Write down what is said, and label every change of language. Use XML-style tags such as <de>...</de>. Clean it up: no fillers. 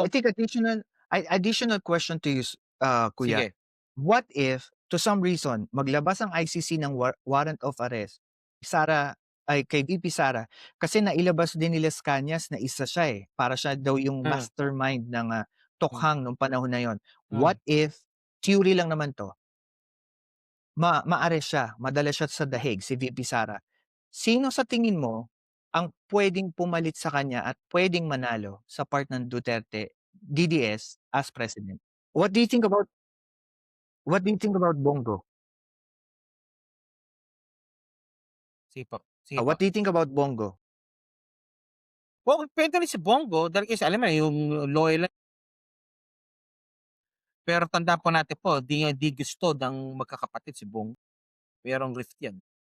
<en>think additional question to you, kuya.</en> <tl>sige,</tl> <en>What if to some reason</en> <tl>maglabas ang ICC ng warrant of arrest, Sara ay kay VP Sara kasi nailabas din nila sa Cañas na isa siya, para siya daw yung hmm, mastermind ng, hmm, tokhang nung panahon na yon. hmm. What if, theory lang naman 'to, ma-arrest siya, madala siya sa dahig si VP Sara. Sino sa tingin mo ang puwedeng pumalit sa kanya at puwedeng manalo sa part ng Duterte DDS</tl> <en>as president? What do you think about Bongo?</en> <tl>Sige po.</tl> <en>What do you think about Bongo?</en> <tl>Oo, puwede rin si Bongo dahil kasi alam mo na yung loyal pero tandaan po natin po di gusto ng magkakapatid si Bongo, merong rift 'yan.</tl>